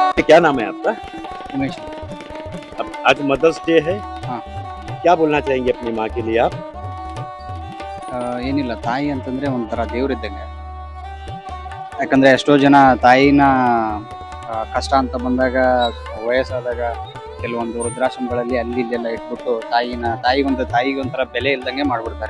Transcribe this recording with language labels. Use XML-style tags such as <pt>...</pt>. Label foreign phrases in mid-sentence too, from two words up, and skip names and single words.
<hi>क्या नाम है आपका? उमेश। अब आज</hi> <en>Mother's Day</en> <hi>है। हाँ। क्या बोलना चाहेंगे अपनी माँ के लिए आप?</hi> <kn>ಏನಿಲ್ಲ, ತಾಯಿ ಅಂತಂದ್ರೆ ಒಂಥರ ದೇವ್ರಿದ್ದಂಗೆ. ಯಾಕಂದ್ರೆ ಎಷ್ಟೋ ಜನ ತಾಯಿನ ಕಷ್ಟ ಅಂತ ಬಂದಾಗ, ವಯಸ್ಸಾದಾಗ ಕೆಲವೊಂದು ವೃದ್ಧಾಶ್ರಮಗಳಲ್ಲಿ ಅಲ್ಲಿ ಇಲ್ಲೆಲ್ಲ ಇಟ್ಬಿಟ್ಟು ತಾಯಿಗೊಂಥರ ಬೆಲೆ ಇಲ್ದಂಗೆ ಮಾಡ್ಬಿಡ್ತಾರೆ.</kn>